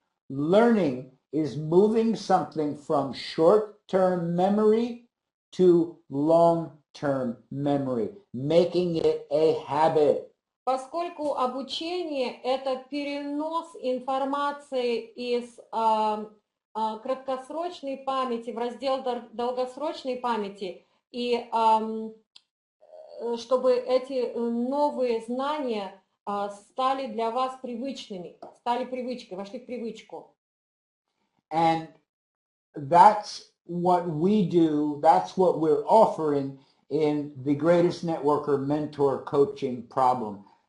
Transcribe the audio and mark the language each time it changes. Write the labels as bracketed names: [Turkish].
[English] Learning is moving something from short-term memory to long-term memory, making it a habit. [Russian] Поскольку обучение – это перенос информации из краткосрочной памяти в раздел долгосрочной памяти, и чтобы эти новые знания стали для вас привычными, стали привычкой, вошли в привычку. [English] And that's what we do, that's what we're offering in the greatest networker mentor coaching program.